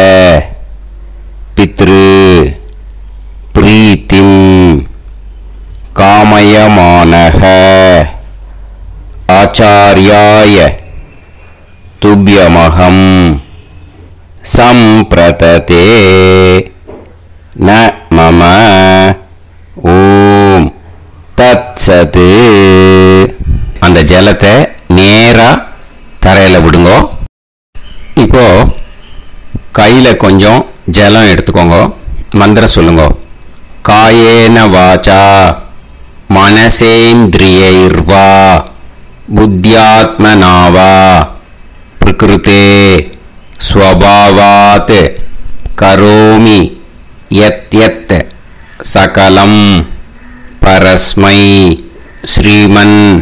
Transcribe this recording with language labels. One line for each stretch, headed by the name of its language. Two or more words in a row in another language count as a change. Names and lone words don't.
Sanskrit: पितृ प्रीतिं कामयमानः आचार्याय तुभ्यमहं सम्प्रतते न मम ओम् तत्सत्.
Tamil: அந்த ஜலத்தை நேரா தரையில விடுங்க. இப்போ கையில கொஞ்சம் ஜலம் எடுத்துக்கோங்க. மந்திரம் சொல்லுங்க.
Sanskrit: कायेन वाचा मनसेन्द्रियैर्वा बुद्ध्यात्मनावा प्रकृतेः स्वभावात् करोमि यत् यत् सकलं परस्मै श्रीमन्